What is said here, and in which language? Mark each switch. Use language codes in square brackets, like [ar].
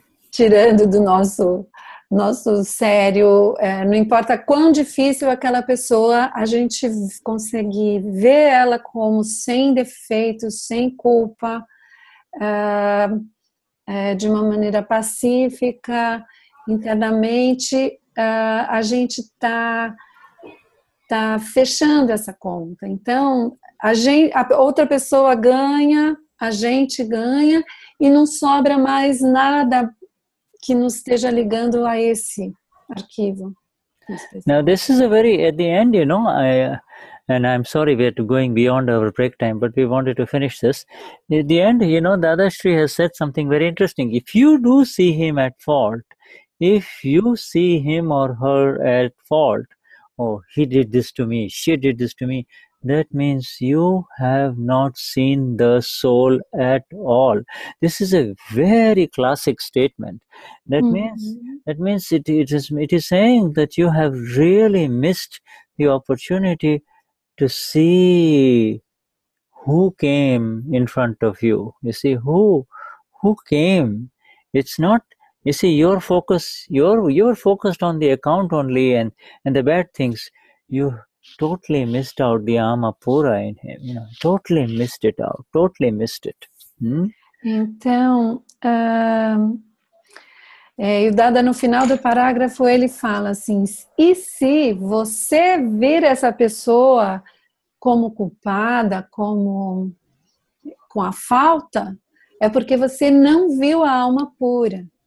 [pt] tirando do nosso sério, não importa quão difícil aquela pessoa, a gente conseguir ver ela como sem defeitos, sem culpa, de uma maneira pacífica, internamente, a gente está fechando essa conta. Então, a outra pessoa ganha, a gente ganha, e não sobra mais nada que nos esteja ligando a esse arquivo. [en] Now, this is at the end, and I'm sorry we're going beyond our break time, but we wanted to finish this. At the end, Dadashri has said something very interesting. If you do see him at fault, if you see him or her at fault, oh, he did this to me, she did this to me, that means you have not seen the soul at all. This is a very classic statement. That means it is saying that you have really missed the opportunity to see who came in front of you. You see, who came. It's not, you see, you're focused on the account only and the bad things. You totally missed out the Ama Pura in him, totally missed it out, totally missed it. [pt] Então, e o Dada, no final do parágrafo, ele fala assim, e se você vir essa pessoa como culpada, com a falta, é porque você não viu a alma pura.